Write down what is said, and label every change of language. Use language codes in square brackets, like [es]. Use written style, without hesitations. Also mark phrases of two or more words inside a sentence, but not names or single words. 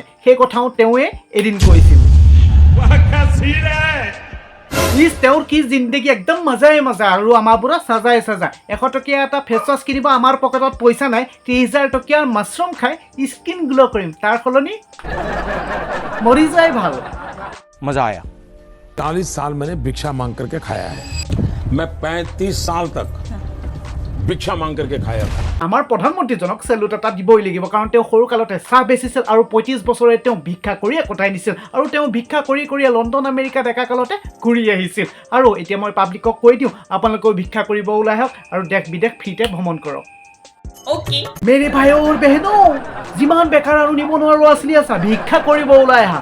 [as] সেই কথাও তেওঁৱে এদিন কৈছিল। তেওঁৰ কি জিন্দগী, একদম মজাই মজা। আৰু আমাৰ বোৰা চাজাই 100 টকীয়া এটা [en] face wash [as] কিনিব আমাৰ পকেটত পইচা নাই, 30,000 টকীয়াৰ মাছৰুম খাই [en] skin glow' [as] কৰিম, তাৰ সলনি মৰি যোৱাই ভাল। [hi] मजा आया। 40 साल मैंने भिक्षा मांग करके खाया है। मैं 35 साल तक भिक्षा मांग करके खाया था। [as] আমাৰ প্ৰধানমন্ত্ৰীজনক চেলুট এটা দিবই লাগিব, কাৰণ তেওঁ সৰু কালতে চাহ বেচিছিল আৰু 35 বছৰে তেওঁ ভিক্ষা কৰিয়ে কটাই নিছিল। আৰু তেওঁ ভিক্ষা কৰি কৰিয়ে লণ্ডন আমেৰিকা ডেকা কালতে ঘূৰি আহিছিল। আৰু এতিয়া মই পাব্লিকক কৈ দিওঁ, আপোনালোকেও ভিক্ষা কৰিব ওলাই আহক আৰু দেশ বিদেশ ফ্ৰীতে ভ্ৰমণ কৰক। [hi] मेरे भाई [as] আৰু বেহেনো, যিমান বেকাৰ আৰু নিবনুৱা ল'ৰা ছোৱালী আছা ভিক্ষা কৰিব ওলাই আহা।